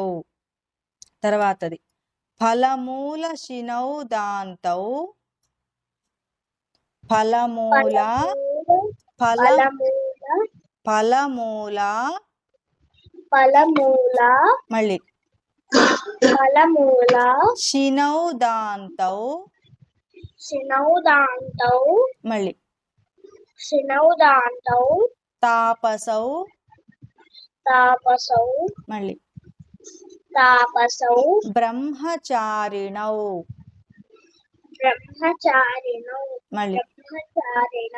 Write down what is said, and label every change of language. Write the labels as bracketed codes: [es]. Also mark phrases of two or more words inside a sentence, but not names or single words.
[sa] తర్వాతది ఫలమూల శినౌ దాంతౌ ఫలమూల ఫల ఫలమూల फलमूल [te] మళ్ళీ [sa] फलमूल శినౌ దాంతౌ शिनौदान्तौ [te] మళ్ళీ [sa] शिनौदान्तौ తాపసౌ तापसौ [te] మళ్ళీ [sa] तापसौ బ్రహ్మచారిణౌ ब्रह्मचारिणौ [te] మళ్ళీ [sa] ब्रह्मचारिणौ